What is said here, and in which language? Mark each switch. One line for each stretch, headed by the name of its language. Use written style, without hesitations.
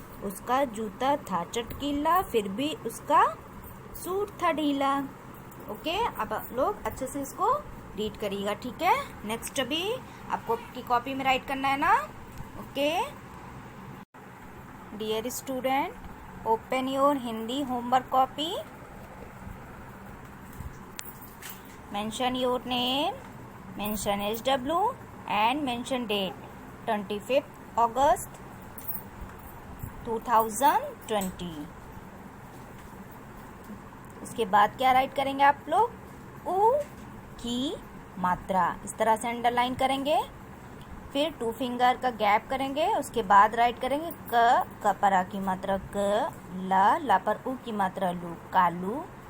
Hindi: उसका जूता था चटकीला, फिर भी उसका सूट था ढीला। ओके, अब आप लोग अच्छे से इसको रीड करिएगा, ठीक है। नेक्स्ट अभी आपको की कॉपी में राइट करना है ना।
English: Okay, dear student, open your Hindi homework copy. Mention your name, mention SW and mention date 25th August 2020।
Hindi: उसके बाद क्या राइट करेंगे आप लोग? उ की मात्रा इस तरह से अंडरलाइन करेंगे, फिर 2 फिंगर का गैप करेंगे, उसके बाद राइट करेंगे क पर आ की मात्रा क, ला पर उ की मात्रा लू, कालू।